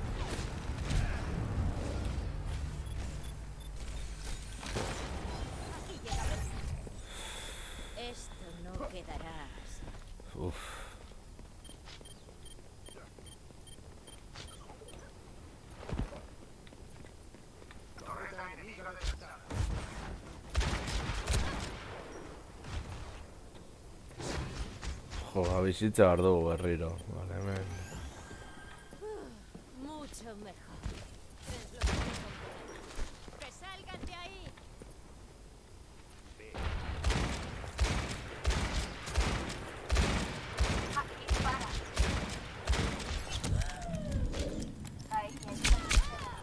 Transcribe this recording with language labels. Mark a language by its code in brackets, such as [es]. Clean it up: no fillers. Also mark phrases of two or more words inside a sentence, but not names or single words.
[es] Esto no quedará así. Uf. [eu] Jo, bizitza behar dugu berriro. Vale, hemen. [es] Mucho mejor. Es lo que me conviene. ¡Que salgan de ahí! Aquí dispara. Ahí está.